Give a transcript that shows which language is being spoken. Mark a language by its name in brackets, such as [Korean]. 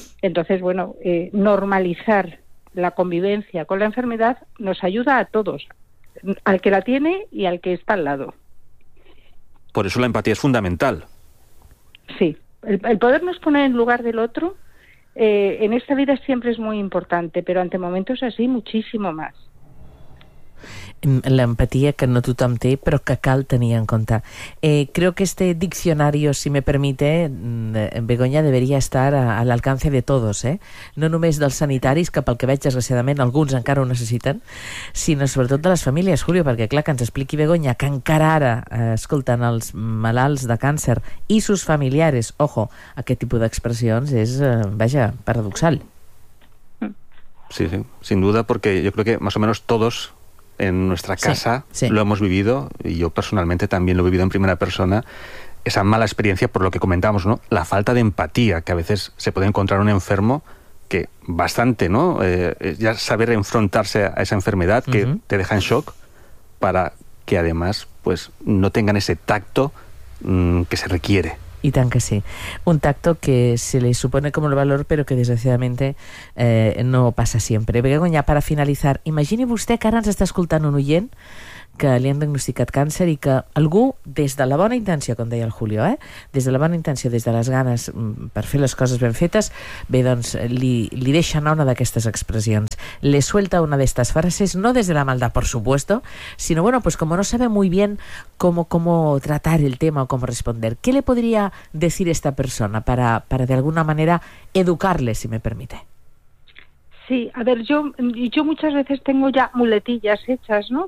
[Spanish] Entonces, bueno, normalizar la convivencia con la enfermedad nos ayuda a todos, al que la tiene y al que está al lado. Por eso la empatía es fundamental. Sí, el podernos poner en lugar del otro en esta vida siempre es muy importante, pero ante momentos así muchísimo más. [Catalan] L'empatia que no tothom té, però que cal tenir en compte. [Spanish] Creo que este diccionario, si me permite, Begoña, debería estar a l'alcance de todos, ¿eh? [Catalan] No només dels sanitaris, que pel que veig, desgraciadament, alguns encara ho necessiten, sinó sobretot de les famílies, Julio, perquè clar, que ens expliqui Begoña que encara ara escolten els malalts de càncer i [Spanish] sus familiares, ojo, [Catalan] aquest tipus d'expressions és, vaja, paradoxal. [Spanish] Sí, sí, sin duda, porque yo creo que más o menos todos en nuestra casa lo hemos vivido, y yo personalmente también lo he vivido en primera persona, esa mala experiencia por lo que comentamos, ¿no? La falta de empatía que a veces se puede encontrar un enfermo, que bastante, ¿no? Ya saber enfrentarse a esa enfermedad que uh-huh. te deja en shock, para que además pues no tengan ese tacto que se requiere. Y tan que sí. Un tacto que se le supone como el valor, pero que desgraciadamente no pasa siempre. [Catalan] Begoña, [Spanish] para finalizar, imagine usted que [Catalan] ara ens està escoltant un oient que li han diagnosticat càncer i que algú, des de la bona intenció, com deia el Julio, des de la bona intenció, des de les ganes per fer les coses ben fetes, bé, doncs, li deixa anar una d'aquestes expressions. [Spanish] Le suelta una [Catalan] d'estes frases, no des de la maldat, [Spanish] por supuesto, sinó, bueno, pues como no sabe muy bien cómo tratar el tema o cómo responder. ¿Qué le podría decir esta persona para de alguna manera educarle, si me permite? Sí, a ver, yo muchas veces tengo ya muletillas hechas, ¿no?